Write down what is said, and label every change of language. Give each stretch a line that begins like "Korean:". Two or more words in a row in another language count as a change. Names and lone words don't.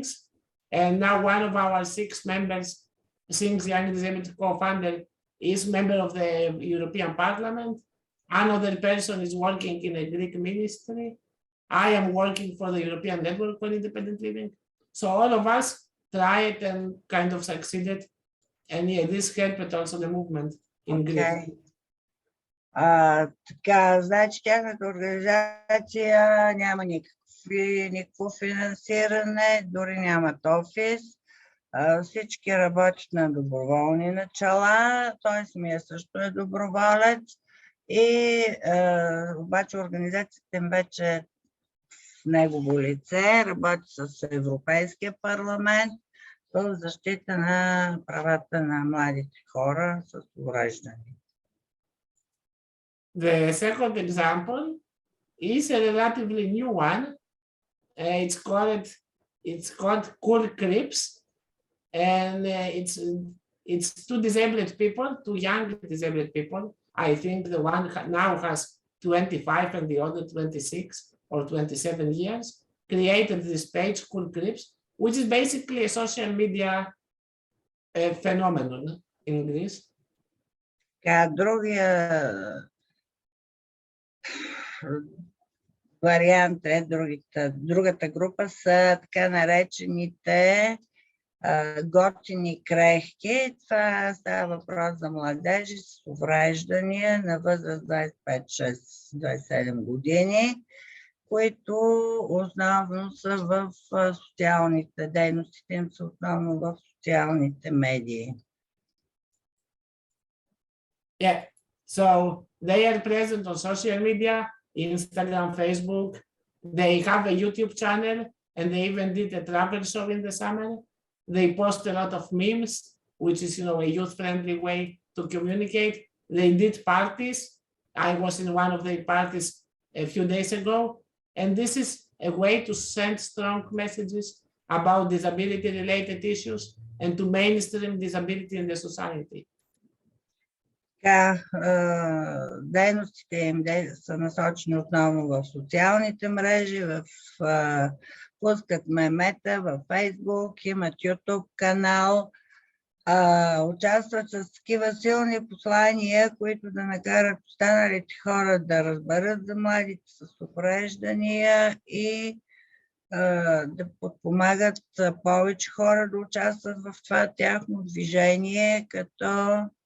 English: And now one of our 6 members, 6 young disabled co-founder, is member of the European Parliament. Another person is working in a Greek ministry. I am working for the European Network for Independent Living. So all of us tried and kind of succeeded. And yeah, this helped also the movement in Greece.
Bulgarian: Така, значи тяхната организация няма никакво финансиране, дори нямат офис. Всички работят на доброволни начала, той самия също е доброволец и обаче организацията им вече в негово лице работи с Европейския парламент в защита на правата на младите хора с увреждания.
English: The second example is a relatively new one. It's called Cool Crips, and it's 2 disabled people, 2 young disabled people. I think the one now has 25 and the other 26 or 27 years. Created this page Cool Crips, which is basically a social media phenomenon in Greece.
Bulgarian: Другия вариант е, другата група са така наречените готини крехки. Това става въпрос за младежи с увреждания на възраст 25, 6, 27 години, които основно са в социалните дейностите, им са основно в социалните медии.
English: Yeah, so they are present on social media, Instagram, Facebook. They have a YouTube channel, and they even did a travel show in the summer. They post a lot of memes, which is, you know, a youth-friendly way to communicate. They did parties. I was in one of their parties a few days ago, and this is a way to send strong messages about disability-related issues and to mainstream disability in the society.
Bulgarian: Дейностите им са насочени основно в социалните мрежи, пускат мемета във Фейсбук, имат YouTube канал, участват с такива силни послания, които да накарат останалите хора да разберат за младите с увреждания и да подпомагат повече хора да участват в това тяхно движение, като